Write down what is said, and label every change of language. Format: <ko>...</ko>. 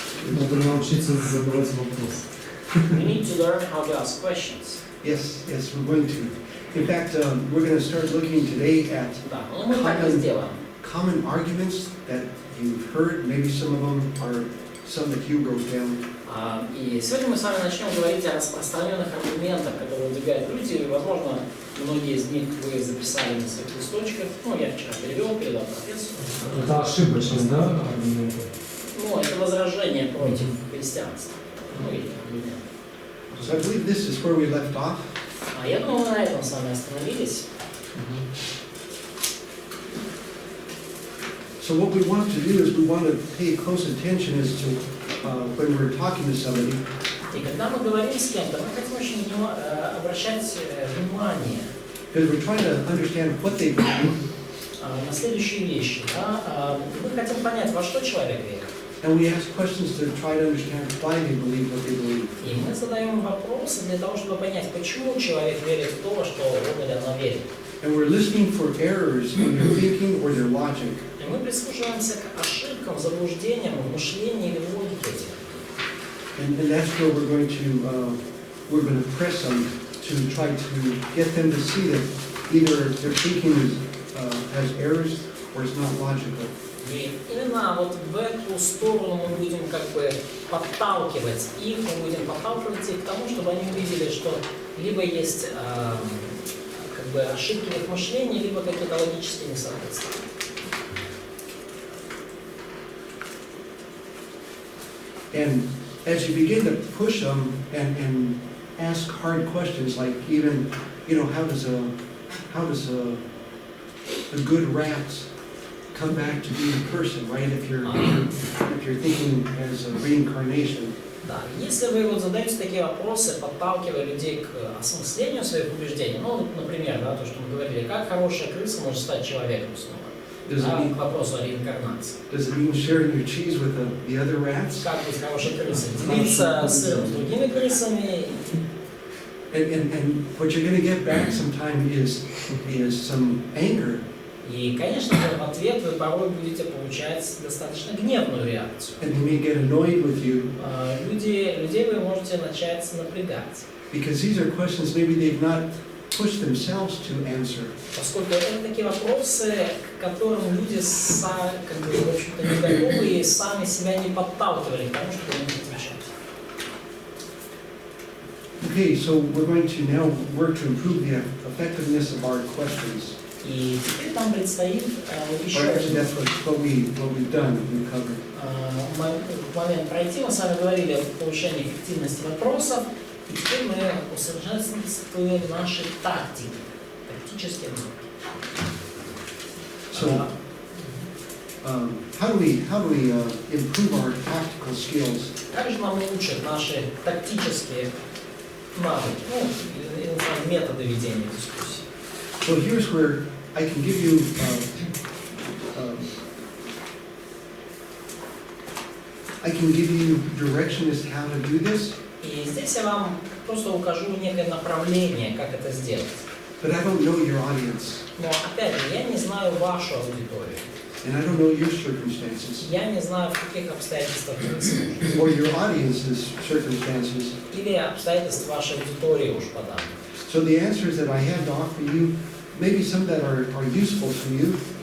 <ru>Надо научиться задавать вопросы.</ru> <en>We need to learn how to ask questions. Yes, we're going to. In fact, we're going to start looking today at</en> <ru>Да, но мы так и сделаем.</ru> <en>common arguments that you've heard. Maybe some of them are some that you wrote down.</en> <ru>И сегодня мы с вами начнем говорить о распространенных аргументах, которые выдвигают люди, и, возможно, многие из них вы записали на своих листочках. Ну, я вчера перевел, передал профессору. Это ошибочность, да, аргументы? Ну, это возражение против христианства. Ну, или аргумент.</ru> <en>So I believe this is where we left off.</en> <ru>Я думаю, мы на этом с вами остановились.</ru> <en>So what we want to do is we want to pay close attention as to when we're talking to somebody.</en> <ru>И когда мы говорим с кем-то, мы хотим очень обращать внимание</ru> <en>Because we're trying to understand what they believe,</en> <ru>на следующие вещи. Да? Мы хотим понять, во что человек верит.</ru> <en>and we ask questions to try to understand why they believe what they believe.</en> <ru>И мы задаем вопросы для того, чтобы понять, почему человек верит в то, во что он или она верит.</ru> <en>And we're listening for errors in their thinking or their logic.</en> <ru>И мы прислушиваемся к ошибкам, заблуждениям в мышлении или в логике этих.</ru> <en>And that's where we're going to press them to try to get them to see that either their thinking has errors or it's not logical.</en> <ru>И именно вот в эту сторону мы будем как бы подталкивать их, мы будем подталкивать их к тому, чтобы они увидели, что либо есть как бы ошибки в их мышлении, либо какие-то логические несоответствия.</ru> <en>And as you begin to push them and ask hard questions, like even, how does a good rat come back to being a person, right? If you're thinking as a reincarnation.</en> <ru>Да, если вы вот задаете такие вопросы, подталкивая людей к осмыслению своих убеждений, ну, вот, например, да, то, что мы говорили, как хорошая крыса может стать человеком снова, к вопросу о реинкарнации.</ru> <en>Does it mean sharing your cheese with the other rats?</en> <ru>Как быть хорошей крысой? Делиться сыром с другими крысами.</ru> <en>And what you're going to get back sometime is some anger.</en> <ru>И, конечно же, в ответ вы порой будете получать достаточно гневную реакцию.</ru> <en>And they may get annoyed with you.</en> <ru>Людей вы можете начать напрягать.</ru> <en>Because these are questions maybe they've not pushed themselves to answer.</en> <ru>Поскольку это такие вопросы, к которым люди как бы, в общем-то, не готовы и сами себя не подталкивали к тому, чтобы на них отвечать.</ru> <en>Okay, so we're going to now work to improve the effectiveness of our questions.</en> <ru>И теперь нам предстоит еще</ru> <en>Actually, that's what we've done, we've covered.</en> <ru>момент пройти. Мы с вами говорили о повышении эффективности вопросов, и теперь мы усовершенствуем наши тактики, тактические навыки.</ru> <en>So, how do we improve our tactical skills?</en> <ru>Как же нам улучшить наши тактические навыки, методы ведения дискуссии?</ru> <en>So here's where I can give you I can give you direction as to how to do this,</en> <ru>И здесь я вам просто укажу некое направление, как это сделать.</ru> <en>but I don't know your audience,</en> <ru>Но опять же, я не знаю вашу аудиторию.</ru> <en>and I don't know your circumstances,</en> <ru>Я не знаю, в каких обстоятельствах вы служите.</ru> <en>or your audience's circumstances.</en> <ru>Или обстоятельств вашей аудитории уж подам.</ru> <en>So the answers that I have to offer you, maybe some that are useful to you,</en>